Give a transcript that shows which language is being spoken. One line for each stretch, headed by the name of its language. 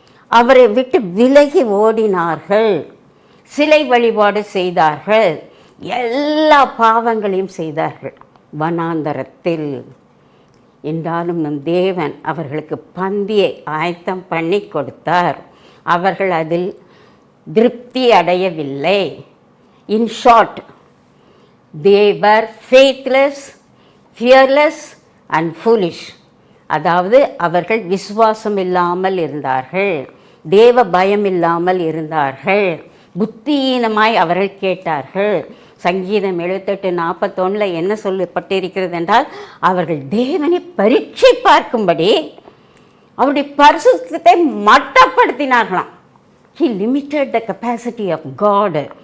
Tamil: அவரை விட்டு விலகி ஓடினார்கள், சிலை வழிபாடு செய்தார்கள், எல்லா பாவங்களையும் செய்தார்கள் வனாந்தரத்தில். என்றாலும் நம் தேவன் அவர்களுக்கு பந்தியை ஆயத்தம் பண்ணி கொடுத்தார். அவர்கள் அதில் திருப்தி அடையவில்லை.
English: In short, they were faithless, fearless and foolish.
Tamil: அதாவது அவர்கள் விசுவாசம் இல்லாமல் இருந்தார்கள், தேவ பயம் இல்லாமல் இருந்தார்கள், புத்தியீனமாய் அவர்கள் கேட்டார்கள். சங்கீதம் 78:41 என்ன சொல்லப்பட்டிருக்கிறது என்றால், அவர்கள் தேவனை பரீட்சை பார்க்கும்படி அவருடைய பரிசுத்தத்தை மட்டப்படுத்தினார்களாம்.
English: He limited the capacity of God.